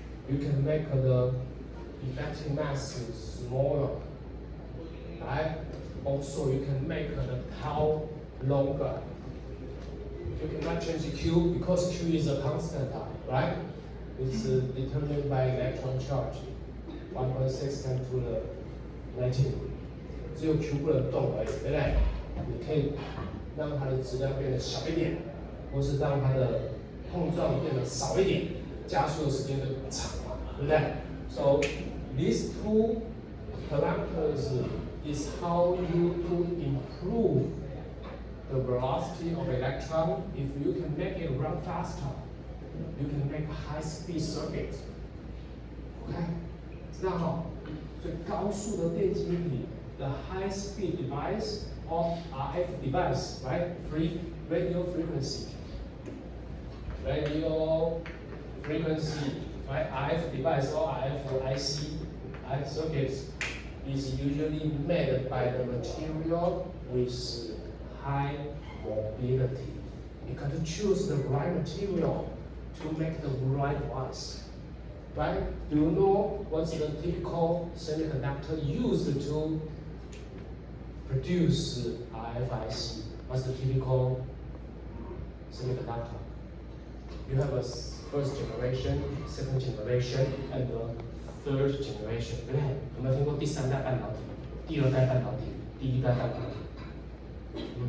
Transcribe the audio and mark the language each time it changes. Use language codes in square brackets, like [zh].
[en] You can make the effective mass smaller, right? Also, you can make the tau longer. You cannot change Q because Q is a constant, right? It's determined by electron charge, 1.6 10 to the 19。 [zh] 只有 Q 不能动而已，对不对？你可以让它的质量变得小一点，或是让它的碰撞变得少一点，加速的时间就长嘛，对不对 ？ [en] So these two parameters is how you to improve the velocity of electron. If you can make it run faster, you can make a high-speed circuit. [zh] OK， 这样哦。所以高速的电晶体 [en] the high-speed device or RF device, right? Radio frequency. Radio frequency, right? RF device or RF IC, RF circuits is usually made by the material with high mobility. You got to choose the right material to make the right ones. Right? Do you know what's the typical semiconductor used to produce RFIC? What's the typical semiconductor? You have a first generation, second generation, and the third generation. [zh] 对不对？有没有听过第三代半导体、第二代半导体、第一代半导体？